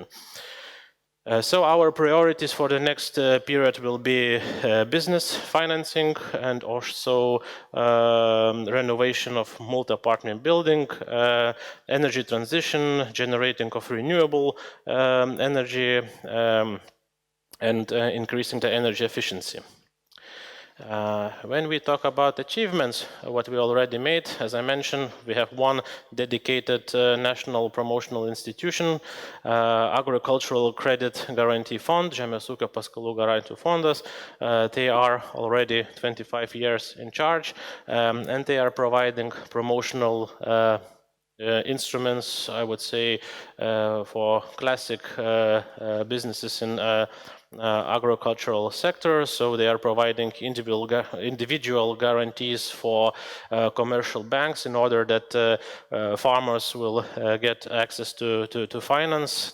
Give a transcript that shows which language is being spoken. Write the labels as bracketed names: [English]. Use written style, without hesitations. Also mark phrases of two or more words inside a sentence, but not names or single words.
[English] So our priorities for the next period will be business financing and also renovation of multi-apartment building, energy transition, generating of renewable energy, and increasing the energy efficiency. When we talk about achievements, what we already made, as I mentioned, we have one dedicated national promotional institution, Agricultural Credit Guarantee Fund, [Lithuanian] Žemės ūkio paskolų garantijų fondas. [English] They are already 25 years in charge, and they are providing promotional instruments, I would say, for classic businesses in agricultural sector, so they are providing individual guarantees for commercial banks in order that farmers will get access to finance.